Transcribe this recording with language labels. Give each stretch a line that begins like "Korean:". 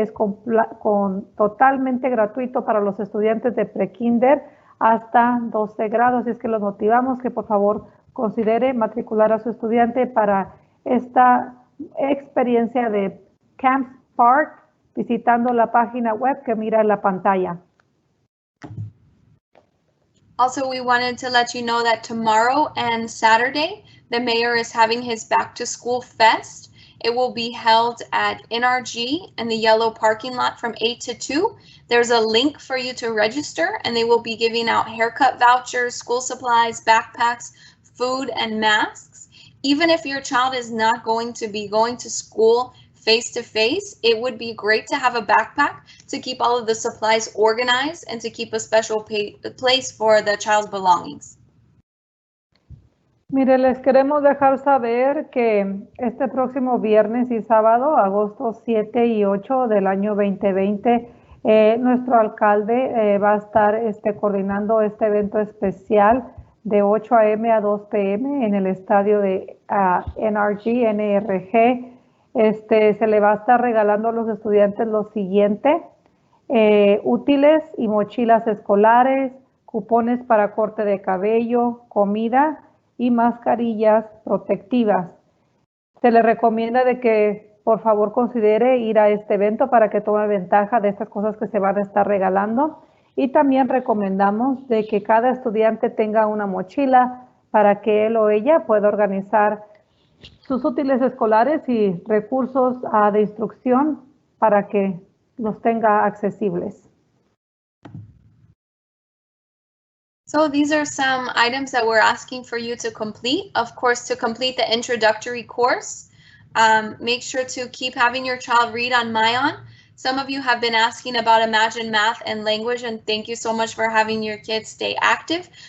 Spanish: Es totalmente gratuito para los estudiantes de prekinder hasta 12 grados. Así es que los motivamos que por favor considere matricular a su estudiante para esta experiencia de Camp Spark visitando la página web que mira en la pantalla.
English: Also, we wanted to let you know that tomorrow and Saturday, the mayor is having his Back to School Fest. It will be held at NRG in the yellow parking lot from 8 to 2. There's a link for you to register, and they will be giving out haircut vouchers, school supplies, backpacks, food, and masks. Even if your child is not going to be going to school face-to-face, it would be great to have a backpack to keep all of the supplies organized and to keep a special place for the child's belongings.
Spanish: Mire, les queremos dejar saber que este próximo viernes y sábado, agosto 7 y 8 del año 2020, nuestro alcalde va a estar coordinando este evento especial de 8 a.m. a 2 p.m. en el estadio de NRG. Se le va a estar regalando a los estudiantes lo siguiente: útiles y mochilas escolares, cupones para corte de cabello, comida y mascarillas protectivas. Se le recomienda de que por favor considere ir a este evento para que tome ventaja de estas cosas que se van a estar regalando. Y también recomendamos de que cada estudiante tenga una mochila para que él o ella pueda organizar sus útiles escolares y recursos de instrucción para que los tenga accesibles.
English: So these are some items that we're asking for you to complete. Of course, to complete the introductory course, make sure to keep having your child read on Mayan. Some of you have been asking about Imagine Math and Language, and thank you so much for having your kids stay active.